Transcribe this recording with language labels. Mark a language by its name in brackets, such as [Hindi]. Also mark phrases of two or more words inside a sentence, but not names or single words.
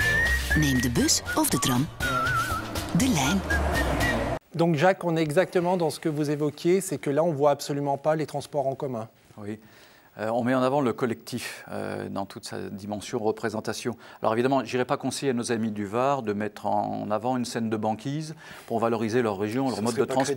[Dutch] Neem de bus of de tram. De lijn. [French] Donc Jacques, on est exactement dans ce que vous évoquiez, c'est que là on ne voit absolument pas les transports en commun. Oui. On met en avant le collectif dans toute sa dimension représentation. Alors évidemment, je n'irai pas conseiller à nos amis du Var de mettre en avant une scène de banquise pour valoriser leur région, leur mode de transport.